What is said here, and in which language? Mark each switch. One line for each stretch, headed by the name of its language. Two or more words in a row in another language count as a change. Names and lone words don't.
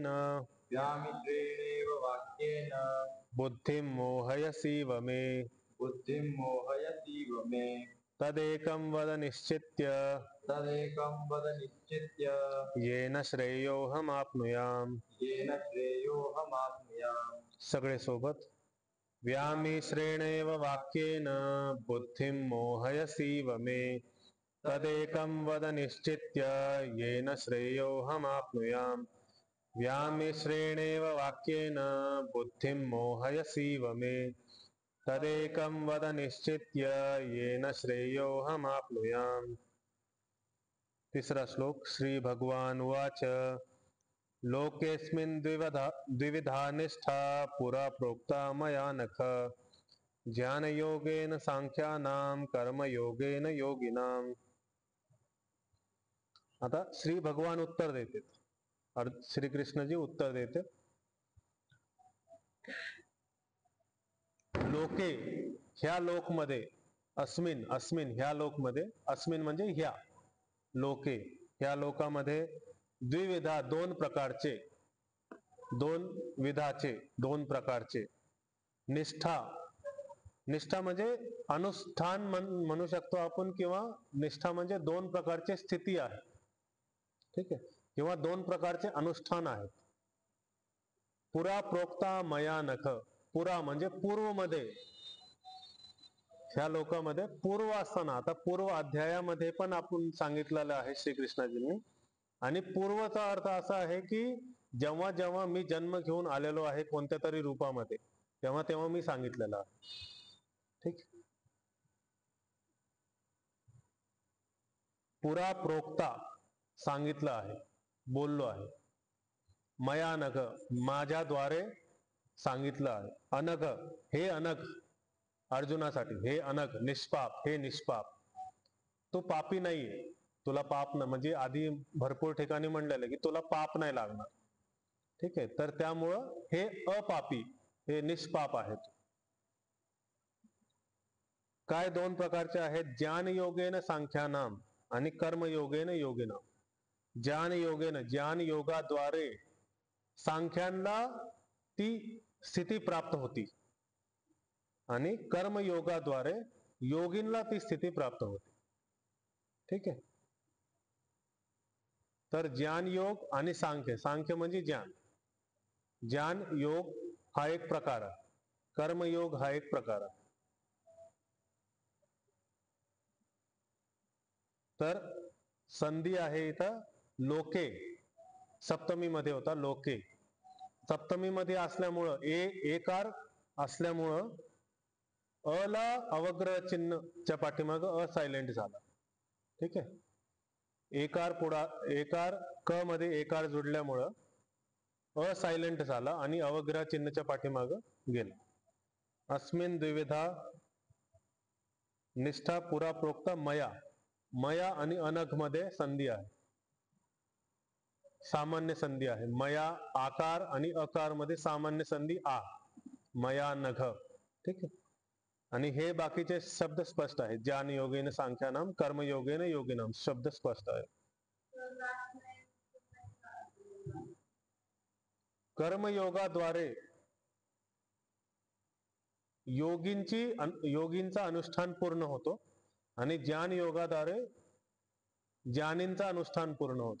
Sanskrit: व्यामिश्रेणेव वाक्येन बुद्धिं मोहयसीव मे. बुद्धिं मोहयसीव मे. तदेकं वद निश्चित्य. तदेकं वद निश्चित्य. येन श्रेयोहम आपनुयाम. येन श्रेयोहम आपनुयाम.
Marathi: सगळे सोबत.
Sanskrit: व्यामिश्रेणेव वाक्येन बुद्धिं मोहयसीव मे. तदेकं वद निश्चित्य येन श्रेयोहम आपनुयाम. व्यामिश्रेणेव वाक्येन बुद्धिं मोहयसीव मे. तदेकं वद निश्चित्य येन श्रेयोहम आपनुयाम.
Marathi: तिसरा श्लोक.
Sanskrit: श्री भगवान उवाच. लोकेस्मिन् द्विविधा निष्ठा पुरा प्रोक्ता मया नख. ज्ञानयोगेन सांख्यानां कर्मयोगेन योगिनाम.
Marathi: आता श्री भगवान उत्तर देते, श्री कृष्णजी उत्तर देते. लोके ह्या लोकमध्ये, अस्मिन अस्मिन ह्या लोकमध्ये, अस्मिन म्हणजे ह्या लोके ह्या लोकामध्ये, द्विविधा दोन प्रकारचे, दोन विधाचे, दोन प्रकारचे, निष्ठा. निष्ठा म्हणजे अनुष्ठान म्हणू शकतो आपण, किंवा निष्ठा म्हणजे दोन प्रकारचे स्थिती आहे. ठीक आहे. किंवा दोन प्रकारचे अनुष्ठान आहेत.
Sanskrit: पुरा प्रोक्ता मया नख.
Marathi: पुरा म्हणजे पूर्व मध्ये, ह्या लोकांमध्ये पूर्व असताना, आता पूर्व अध्यायामध्ये पण आपण सांगितलेलं आहे श्रीकृष्णाजींनी. आणि पूर्वचा अर्थ असा आहे की जेव्हा जेव्हा मी जन्म घेऊन आलेलो आहे कोणत्या तरी रूपामध्ये, तेव्हा तेव्हा मी सांगितलेलं आहे. ठीक.
Sanskrit: पुरा प्रोक्ता
Marathi: सांगितलं आहे, बोललो आहे.
Sanskrit: मया नघ
Marathi: माझ्याद्वारे सांगितलं आहे. अनघ हे अनघ अर्जुनासाठी, हे अनघ निष्पाप, हे निष्पाप. तो पापी नाहीये, तुला पाप न, म्हणजे आधी भरपूर ठिकाणी म्हणलेलं की तुला पाप नाही लागणार. ठीक आहे. तर त्यामुळं हे अपापी, हे निष्पाप आहेत. काय दोन प्रकारचे आहेत?
Sanskrit: ज्ञान योगेन सांख्यानाम आणि कर्मयोगेन योगिनाम. ज्ञान योगेन,
Marathi: ज्ञान योगाद्वारे सांख्यांना ती स्थिती प्राप्त होती आणि कर्मयोगाद्वारे योगींना ती स्थिती प्राप्त होते. ठीक आहे. तर ज्ञान योग आणि सांख्य, सांख्य म्हणजे ज्ञान, ज्ञान योग हा एक प्रकार आहे, कर्मयोग हा एक प्रकार आहे. तर संधी आहे इथं लोके, सप्तमी मध्ये होता लोके. सप्तमी मध्ये असल्यामुळं एकार असल्यामुळं अ ला अवग्रह चिन्हच्या पाठीमाग अ सायलेंट झाला. ठीक आहे. एकार पुढा, एकार क मध्ये एकार जुडल्यामुळं अ सायलेंट झाला आणि अवग्रह चिन्हच्या पाठीमाग गेला.
Sanskrit: अस्मिन द्विविधा निष्ठा पुरा प्रोक्त मया.
Marathi: मया आणि अनघ मध्ये संधी आहे, सामान्य संधी आहे. मया आकार आणि अकार मध्ये सामान्य संधी आ,
Sanskrit: मया नघ.
Marathi: ठीक आहे. आणि हे बाकीचे शब्द स्पष्ट आहेत.
Sanskrit: ज्ञान योगेन सांख्यानाम, कर्मयोगेन योगिनाम,
Marathi: शब्द स्पष्ट आहे. कर्मयोगाद्वारे योगींचा अनुष्ठान पूर्ण होतो आणि ज्ञान योगाद्वारे ज्ञानींचा अनुष्ठान पूर्ण होतो.